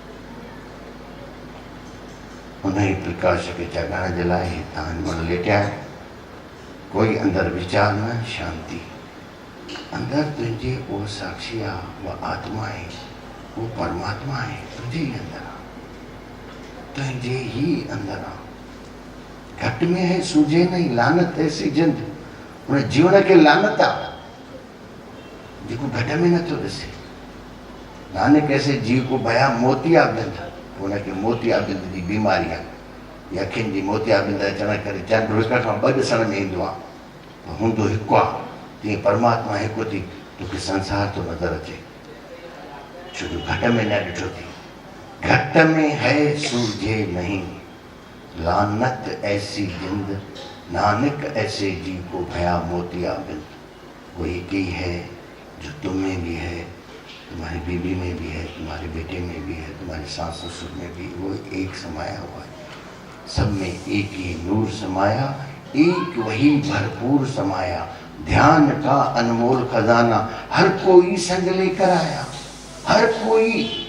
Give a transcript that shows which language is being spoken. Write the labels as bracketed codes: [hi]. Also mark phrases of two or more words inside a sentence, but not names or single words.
[sd] उन ई प्रकाश खे जगाइण जे लाइ हितां हिन लेटिया आहिनि, कोई अंदरि वीचार न, शांती अंदरि तुंहिंजे उहो साक्षी आहे, उहा आत्मा आहे, उहो परमात्मा आहे, तुंहिंजे ई अंदरि आहे, तुंहिंजे ई अंदरि आहे। [hi] घट में है सूझे नहीं, लानत ऐसी जिंद, [sd] उन जीवन के लानत आहे जेको घट में नथो ॾिसे। [hi] नानक ऐसे जीव को भया मोतियाबिंद, [sd] उनखे मोतियाबिंद जी बीमारी आहे, या अखियुनि जी मोतियाबिंद अचण करे चंड हिक खां 2 ॾिसण में ईंदो आहे, हूंदो हिकु आहे, तीअं परमात्मा हिकु थी, तोखे संसार थो नज़र अचे, छो जो घट में न ॾिठो थी। [hi] घट में है सूझे नहीं, लानत ऐसी जिंद, नानक ऐसे जीव को भया मोतियाबिंद। वो एक ही है जो तुम में भी है, तुम्हारी बीवी में भी है, तुम्हारे बेटे में भी है, तुम्हारे सास ससुर में भी, वो एक समाया हुआ है, सब में एक ही नूर समाया, एक वही भरपूर समाया, ध्यान का अनमोल खजाना, हर कोई संग लेकर आया, हर कोई,